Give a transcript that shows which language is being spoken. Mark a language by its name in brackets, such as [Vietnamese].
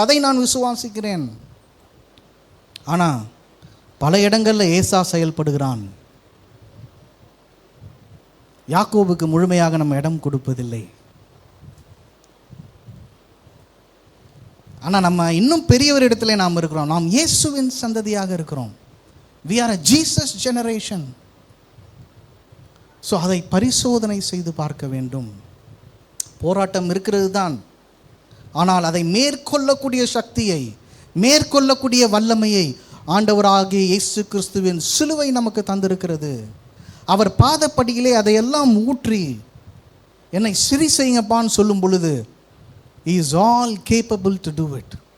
[Tamil] அதை நான் விசுவாசிக்கிறேன். ஆனால் பல இடங்களில் ஏசா செயல்படுகிறான். யாக்கோபுக்கு முழுமையாக நம்ம இடம் கொடுப்பதில்லை. ஆனால் நம்ம இன்னும் பெரியவர் இடத்துல நாம் இருக்கிறோம். நாம் இயேசுவின் சந்ததியாக இருக்கிறோம். [English] we are a Jesus generation. [Tamil] So அதை பரிசோதனை செய்து பார்க்க வேண்டும். போராட்டம் இருக்கிறது தான், ஆனால் அதை மேற்கொள்ளக்கூடிய சக்தியை, மேற்கொள்ளக்கூடிய வல்லமையை ஆண்டவராகிய இயேசு கிறிஸ்துவின் சிலுவை நமக்கு தந்திருக்கிறது. அவர் பாதப்படியிலே அதையெல்லாம் ஊற்றி என்னை சரி செய்யுங்கப்பான்னு சொல்லும் பொழுது [English] he is all capable to do it.